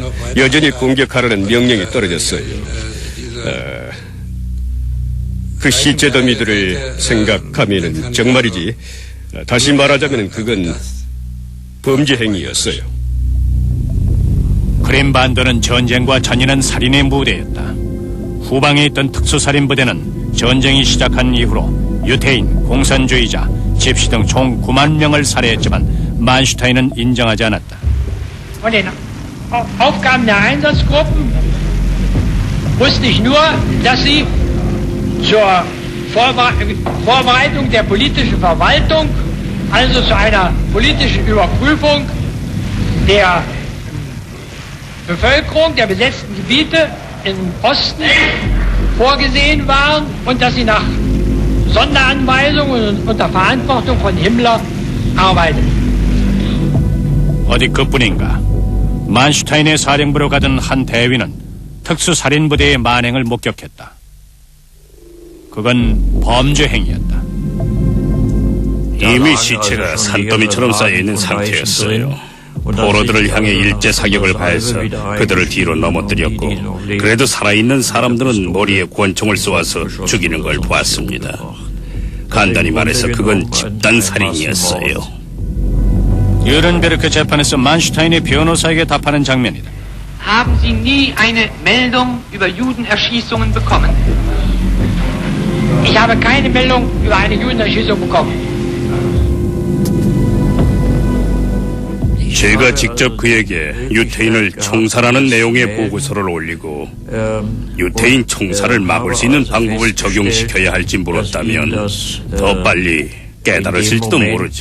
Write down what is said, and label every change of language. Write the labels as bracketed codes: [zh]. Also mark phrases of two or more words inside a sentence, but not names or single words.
[ko] 여전히 공격하라는 명령이 떨어졌어요. 그 시체 더미들을 생각하면은 정말이지, 다시 말하자면 그건 범죄 행위였어요. 크림 반도는 전쟁과 잔인한 살인의 무대였다. 후방에 있던 특수살인부대는 전쟁이 시작한 이후로 유태인, 공산주의자, 집시 등 총 9만 명을 살해했지만 만슈타인은 인정하지 않았다. [de] Von den Aufgaben der Einsatzgruppen wusste ich nur, dass sie zur Vorbereitung der politischen Verwaltung, also zu einer politischen Überprüfung der Bevölkerung der besetzten Gebiete im Osten vorgesehen waren und dass sie nach Sonderanweisungen und unter Verantwortung von Himmler arbeiteten. [ko] 어디 그뿐인가? 만슈타인의 사령부로 가던 한 대위는 특수살인부대의 만행을 목격했다. 그건 범죄 행위였다. 이미 시체가 산더미처럼 쌓여있는 상태였어요. 포로들을 향해 일제 사격을 가해서 그들을 뒤로 넘어뜨렸고, 그래도 살아있는 사람들은 머리에 권총을 쏘아서 죽이는 걸 보았습니다. 간단히 말해서 그건 집단살인이었어요. 유른베르크 재판에서 만슈타인의 변호사에게 답하는 장면이다. [de] Haben Sie nie eine Meldung über Judenerschießungen bekommen? Ich habe keine Meldung über eine Judenerschießung bekommen. [ko] 제가 직접 그에게 유태인을 총살하는 내용의 보고서를 올리고 유태인 총살을 막을 수 있는 방법을 적용시켜야 할지 물었다면 더 빨리 깨달았을지도 모르죠.